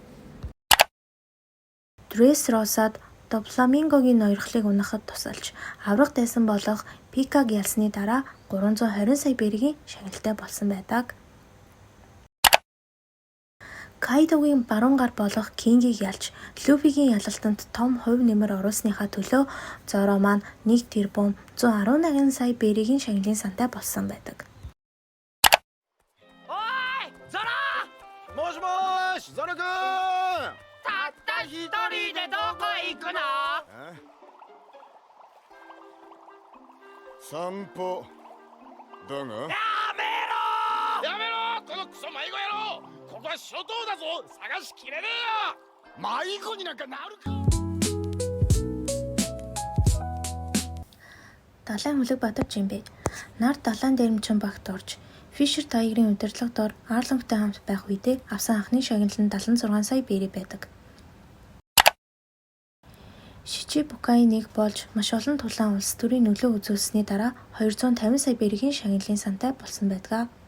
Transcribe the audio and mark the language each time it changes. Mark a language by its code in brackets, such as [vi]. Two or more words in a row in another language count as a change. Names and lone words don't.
[mn] Дресс Росад До Фламингогийн ноёрхлыг унахад тусалж аврах дайсан болох Пикаг ялсны дараа 320 сая бэргийн шагналтай болсон байдаг. Кайдогийн баруун гар болох Кингийг ялж Луфигийн ялалтанд том хувь нэмэр оруулсныхаа төлөө Зоро маань 1 тэрбум 118 сая бэргийн шагналын сантай болсон байдаг. [ja] おいゾロ。もしもーし、ゾロくん。たった一人でどこ行くの。散歩だが。やめろ。やめろ、このクソ迷子野郎。ここは諸島だぞ、探しきれねえよ。迷子になんかなるか。 [mn] Далайн хүлэг Бадав Жимбэ нар далайн дээрэмчин багт орж Фишер тайгрын удирдлага дор Арлонгтой хамт байх үедээ авсан анхны шагнал нь 76 сая бэрий байдаг. Шичибукай нэг болж маш олон тулаан улс төрийн нөлөө үзүүлсэний дараа 250 сая бэргийн шагналын сантай болсон байдаг.